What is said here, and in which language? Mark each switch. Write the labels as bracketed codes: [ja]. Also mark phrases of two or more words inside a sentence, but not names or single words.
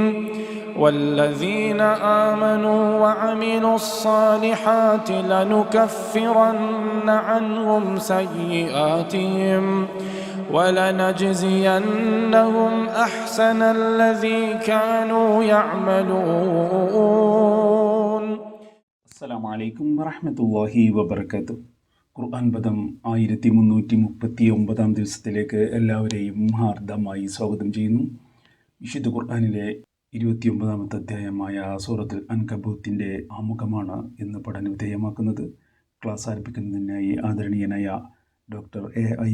[ar] والذين آمنوا وعملوا الصالحات لنكفرن عنهم سيئاتهم ولنجزينهم أحسن الذي كانوا يعملون. السلام عليكم ورحمة الله وبركاته. [ml] ഖുർആൻ പദം 1339 ദിവസത്തിലേക്ക് എല്ലാവരെയും ഹാർദമായി സ്വാഗതം ചെയ്യുന്നു. വിശുദ്ധ ഖുർആനിലെ 29-ാമത്തെ അധ്യായമായ സൂറത്തുൽ അൻകബൂത്തിൻ്റെ ആമുഖമാണ് ഇന്ന് പഠന വിധേയമാക്കുന്നത്. ക്ലാസ് ആരംഭിക്കുന്നതിനായി ആദരണീയനായ ഡോക്ടർ എ.ഐ.